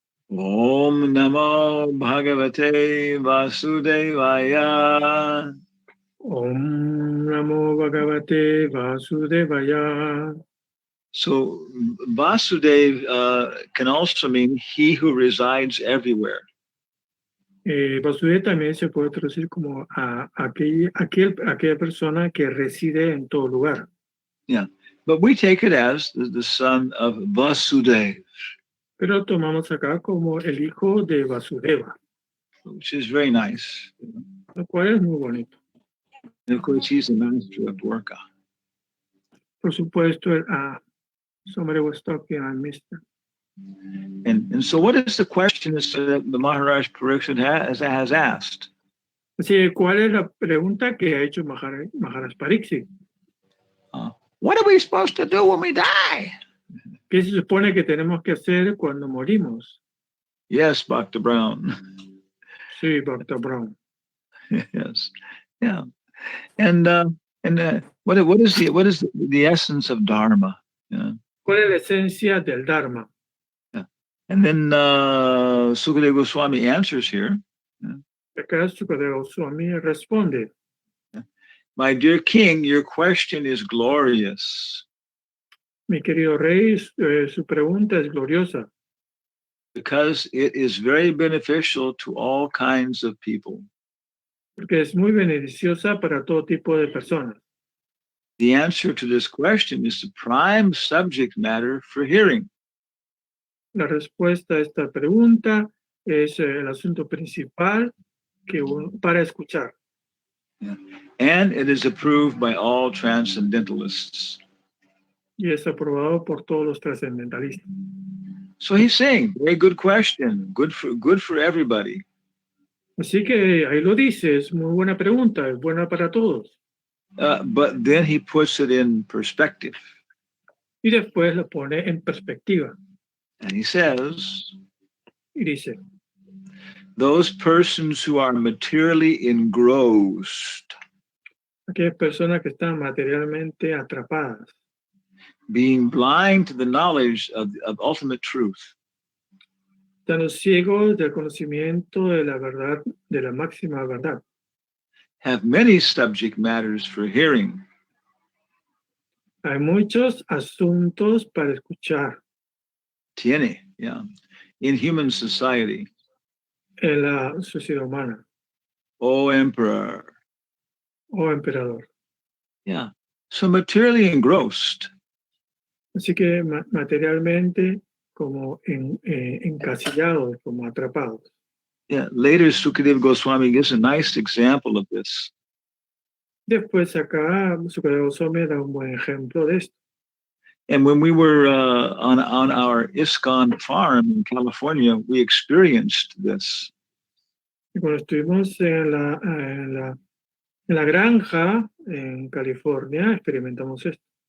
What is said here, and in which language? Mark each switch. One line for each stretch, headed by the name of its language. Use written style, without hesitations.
Sanskrit: Om Namo Bhagavate Vasudevaya. Om Namo Bhagavate Vasudevaya.
English: So Vasudev can also mean he who resides everywhere.
Spanish: Vasudeva también se puede traducir como aquella persona que reside en todo lugar.
English: Yeah, but we take it as the son of Vasudev.
Spanish: Pero tomamos acá como el hijo de Vasudeva,
English: which is very nice.
Spanish: lo cual es muy bonito.
English: And of course, he's the master of Dwarka.
Spanish: Por supuesto,
English: somebody was talking, I missed it. And so what is the question that the Maharaj Pariksit has asked?
Spanish: Así, ¿cuál es la pregunta que ha hecho Maharaj Pariksit?
English: What are we supposed to do when we die?
Spanish: ¿Qué se supone que tenemos que hacer cuando morimos?
English: Yes, Bhakta Brown.
Spanish: Sí, Bhakta Brown.
English: Yes, yeah. And what is the essence of Dharma? Yeah.
Spanish: ¿Cuál es la esencia del Dharma?
English: Yeah. And then Sukadeva Goswami answers here. Yeah.
Spanish: Acá Sukadeva Goswami responde.
English: My dear king, your question is glorious.
Spanish: Mi querido rey, su pregunta es gloriosa.
English: Because it is very beneficial to all kinds of people.
Spanish: Porque es muy beneficiosa para todo tipo de personas.
English: The answer to this question is the prime subject matter for hearing.
Spanish: La respuesta a esta pregunta es el asunto principal para escuchar.
English: Yeah. And it is approved by all transcendentalists.
Spanish: Y es aprobado por todos los trascendentalistas.
English: So he's saying, very good question, good for everybody.
Spanish: Así que ahí lo dice, es muy buena pregunta, es buena para todos.
English: But then he puts it in perspective.
Spanish: Y después lo pone en perspectiva.
English: And he says,
Spanish: Y dice,
English: those persons who are materially engrossed,
Spanish: aquellas personas que están materialmente atrapadas,
English: being blind to the knowledge of ultimate truth,
Spanish: están los ciegos del conocimiento de la verdad, de la máxima verdad,
English: have many subject matters for hearing.
Spanish: hay muchos asuntos para escuchar Tiene,
English: yeah, in human society.
Spanish: en la sociedad humana.
English: O emperor.
Spanish: Oh emperador.
English: Yeah. So materially engrossed.
Spanish: Así que materialmente como encasillados, como atrapados.
English: Yeah, later Sukadeva Goswami gives a nice example of this.
Spanish: Después acá Sukadeva Goswami da un buen ejemplo de esto.
English: And when we were on our ISKCON farm in California, we experienced this.
Spanish: Y cuando estuvimos en la granja en California, experimentamos esto.